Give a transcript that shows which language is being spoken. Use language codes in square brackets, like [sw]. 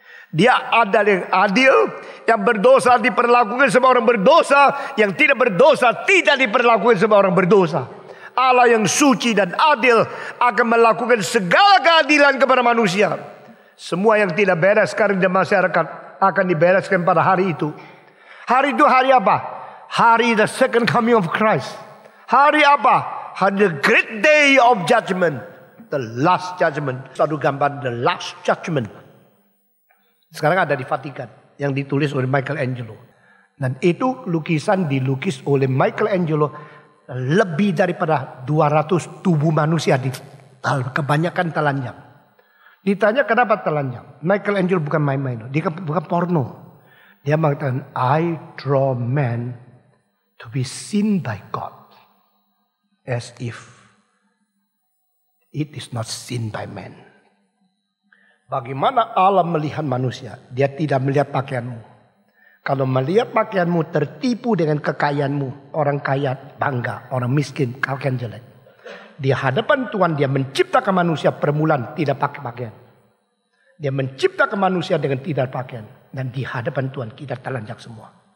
[id] Dia ada yang adil, yang berdosa diperlakukan sebagai orang berdosa, yang tidak berdosa tidak diperlakukan sebagai orang berdosa. Allah yang suci dan adil akan melakukan segala keadilan kepada manusia. Semua yang tidak beres sekarang di masyarakat akan dibereskan pada hari itu. Hari itu hari apa? Hari [en] the second coming of Christ. [id] Hari apa? Hari [en] the great day of judgment. The last judgment. [id] Satu gambar [en] the last judgment. [id] Sekarang ada di Vatikan. Yang ditulis oleh Michelangelo. Dan itu lukisan dilukis oleh Michelangelo. Lebih daripada 200 tubuh manusia. Kebanyakan telanjang. Ditanya kenapa telanjang. Michelangelo bukan main-main. Dia bukan porno. Dia mengatakan, [en] I draw man to be seen by God. As if it is not seen by man. [id] Bagaimana Allah melihat manusia? Dia tidak melihat pakaianmu. Kalau melihat pakaianmu tertipu dengan kekayaanmu. Orang kaya bangga, orang miskin pakaian jelek. Di hadapan Tuhan dia menciptakan manusia permulaan tidak pakai pakaian. Dia menciptakan manusia dengan tidak pakaian. Dan di hadapan Tuhan kita telanjang semua.